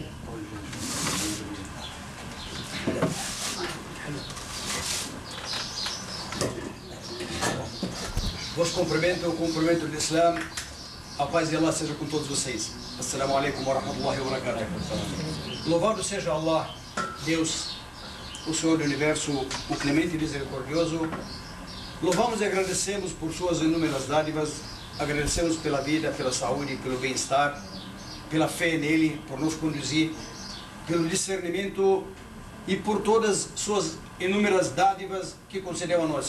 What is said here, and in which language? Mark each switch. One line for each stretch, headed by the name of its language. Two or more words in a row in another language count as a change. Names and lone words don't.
Portuguese: Vos cumprimento do Islã. A paz de Allah seja com todos vocês.
Arabic: السلام عليكم ورحمة الله وبركاته.
Portuguese: Louvado seja Allah, Deus, o Senhor do Universo, o clemente e misericordioso. Louvamos e agradecemos por suas inúmeras dádivas. Agradecemos pela vida, pela saúde, pelo bem-estar, pela fé nele, por nos conduzir, pelo discernimento e por todas suas inúmeras dádivas que concedeu a nós.